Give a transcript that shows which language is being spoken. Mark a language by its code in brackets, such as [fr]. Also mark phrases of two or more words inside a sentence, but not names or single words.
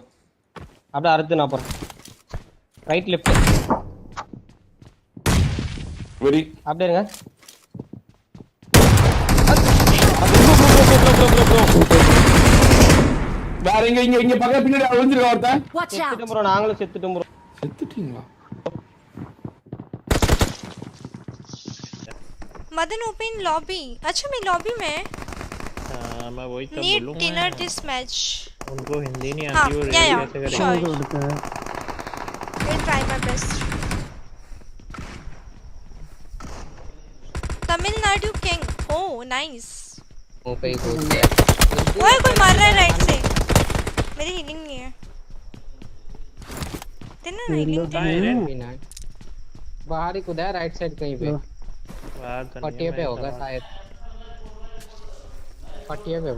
[ta] அப்படியே அறுத்து நான் போறேன். [en] right left [ta] வெரி அப்படியே இருங்க. வேற இங்க பக்கத்துல பின்னாடி ஒளிஞ்சிருக்கா ஒருத்தன். செத்துட்டோம் ப்ரோ. நாங்களும் செத்துட்டோம் ப்ரோ. செத்துட்டீங்களா? [hi] मदन [en] open lobby. [hi] अच्छा मैं लॉबी में मैं वही तो नीड बोलूंगा [en] dinner this match. [hi] उनको हिंदी नहीं आती वो कैसे करेंगे? [en] We'll try my best. तमिलनाडु किंग. Oh nice. [hi] ओए कोई मार रहा है राइट से. मेरी हीलिंग नहीं है. तेरा हीलिंग बाहर ही खुदा है [en] right side [hi] कहीं पे. पट्टिए पे होगा शायद. पट्टिए पे